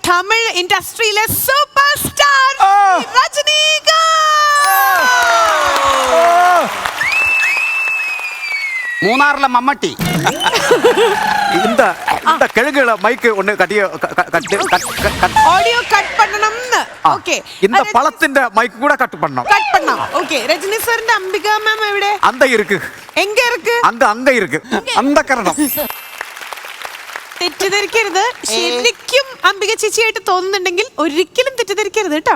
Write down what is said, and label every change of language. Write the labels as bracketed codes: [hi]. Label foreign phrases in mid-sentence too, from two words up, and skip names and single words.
[ml] തമിഴ് ഇൻഡസ്ട്രിയിലെ സൂപ്പർ സ്റ്റാർ രജനീകാന്ത്. മൂന്നാറിലെ മമ്മട്ടി. [ta] இந்த கிழங்குல மைக்கு ஒண்ணு கட்டிய ஆடியோ கட் பண்ணணும்னு. ஓகே. இந்த பழத்தின் மைக் கூட கட் பண்ணணும். கட் பண்ணலாம். ஓகே. [ml] രജനി സാറിന്റെ അംബിക മാം എവിടെ? [ta] அந்த இருக்கு. എങ്ക இருக்கு? அங்க இருக்கு. அந்த கரணம். [ml] തെറ്റിദ്ധരിക്കരുത്. ശരിക്കും അംബിക ചേച്ചിയായിട്ട് തോന്നുന്നുണ്ടെങ്കിൽ ഒരിക്കലും തെറ്റിദ്ധരിക്കരുത് കേട്ടോ.